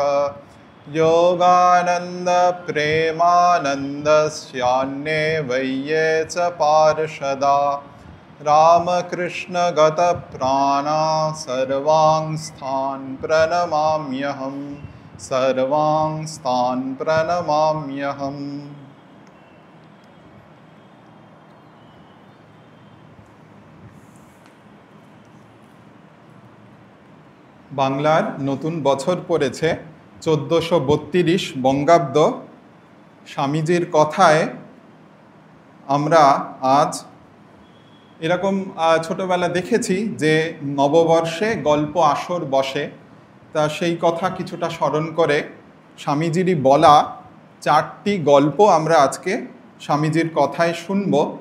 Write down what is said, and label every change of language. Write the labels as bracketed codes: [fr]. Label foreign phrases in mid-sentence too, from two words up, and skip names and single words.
[sa] योगानन्द प्रेमानन्दस्यान्ये वैये च पार्षदा रामकृष्णगतप्राणा सर्वांस्तान् प्रणमाम्यहम् सर्वांस्तान् प्रणमाम्यहम्। [bn] বাংলার নতুন বছর পড়েছে 1432 বঙ্গাব্দ। স্বামীজির কথায় আমরা আজ এরকম ছোটবেলা দেখেছি যে নববর্ষে গল্প আসর বসে, তা সেই কথা কিছুটা স্মরণ করে স্বামীজিরই বলা 4টি গল্প আমরা আজকে স্বামীজির কথায় শুনব।